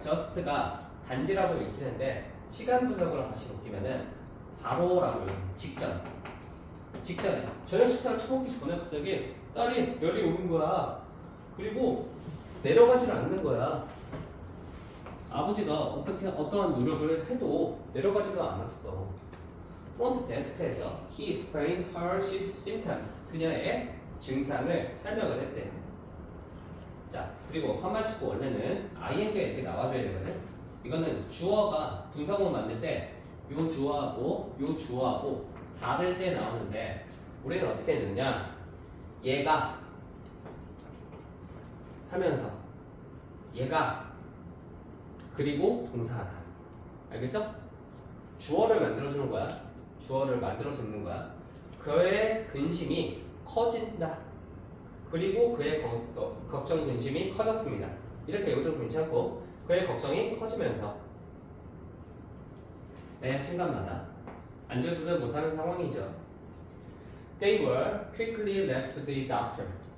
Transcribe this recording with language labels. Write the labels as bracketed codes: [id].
[ko] just가 단지라고 읽히는데 시간 분석으로 같이 바뀌면은 바로라고 읽어요. 직전에 저녁 식사를 처먹기 전에 갑자기 딸이 열이 오는 거야. 그리고 내려가지를 않는 거야. 아버지가 어떠한 노력을 해도 내려가지가 않았어. 프론트 데스크에서 [en] he explained her symptoms. [ko] 그녀의 증상을 설명을 했대. 자, 그리고 컴마 찍고 원래는 ing가 이렇게 나와줘야 되거든. 이거는 주어가 분사구문 만들 때 요 주어하고 다를 때 나오는데 우리는 어떻게 했느냐? 얘가 하면서 얘가 그리고 동사하다. 알겠죠? 주어를 만들어주는 거야. 주어를 만들어서 있는 거야. 그의 근심이 커진다. 그리고 그의 걱정 근심이 커졌습니다. 이렇게 읽어도 괜찮고 그의 걱정이 커지면서 매 순간마다 안절부절 못하는 상황이죠. [en] They were quickly led to the doctor.